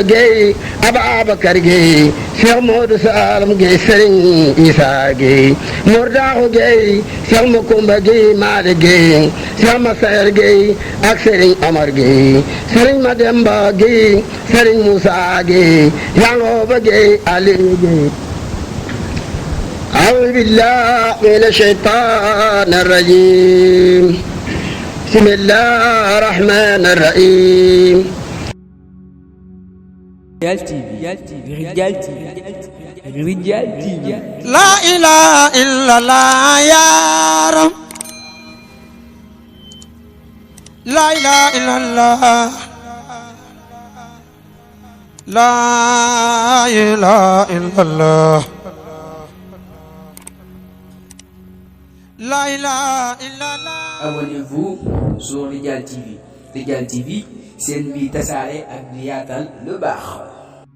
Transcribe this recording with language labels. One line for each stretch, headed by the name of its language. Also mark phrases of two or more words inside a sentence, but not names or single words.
Arabic: Gueye Ababacar Gueye Cheikh Modou Salam Gueye Serigne Issa Gueye Mordaaxu Gueye Cheikh Makumba Gueye Maade Gueye Cheikh Massaer Gueye ak Serigne Omar Gueye Serigne Mademba Gueye Serigne Moussa Gueye Yangoba Gueye Aliou Gueye أعوذ بالله من الشيطان الرجيم بسم الله الرحمن الرحيم Rijal TV لا إله إلا الله يا رب لا إله إلا الله لا إله إلا الله لا إله إلا الله.
French: Abonnez-vous sur Rijal TV.
Wolof: Rijal TV,
French: c'est une vie
Wolof: tasaare ak di yaatal lu baax.